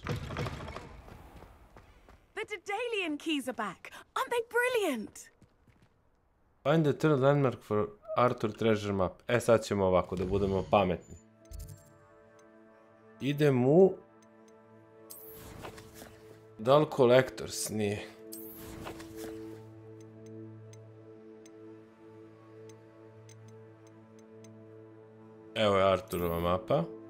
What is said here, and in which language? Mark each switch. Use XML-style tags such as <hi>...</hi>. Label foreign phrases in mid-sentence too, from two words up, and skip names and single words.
<en>The Daedalian keys are back. Aren't they brilliant? Find the third landmark for Arthur treasure map.</en> <hr>E, sad ćemo ovako, da budemo pametni. Idem u... Da li Collectors? Nije. Evo je Arthurova mapa.</hr>